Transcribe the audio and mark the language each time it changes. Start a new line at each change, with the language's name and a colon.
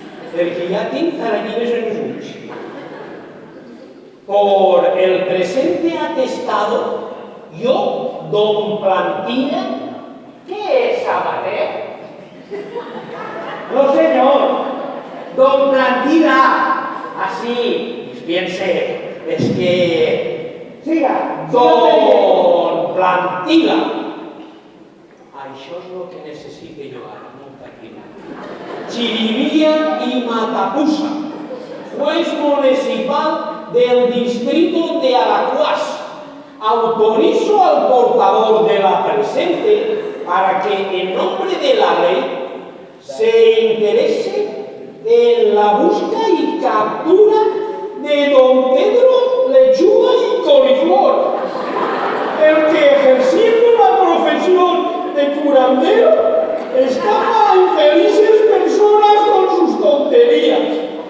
Catalan: Perquè ja tinc tarallines en els ulls.
Spanish: Por el presente atestado, yo, don Plantilla, ¿qué es Sabater? No, señor. Don Plantilla, así, pues bien sé, es que... Siga. Don Plantilla.
Catalan: Això és el que necessite jo ara, molt tranquil·la.
Spanish: Chirivía y Matapusa, juez municipal del distrito de Alacuás. Autorizo al portador de la presente para que en nombre de la ley se interese en la búsqueda y captura de don Pedro Lechuga y Coliflor, el que ejerciendo la profesión de curandero estafa a infelices personas con sus tonterías.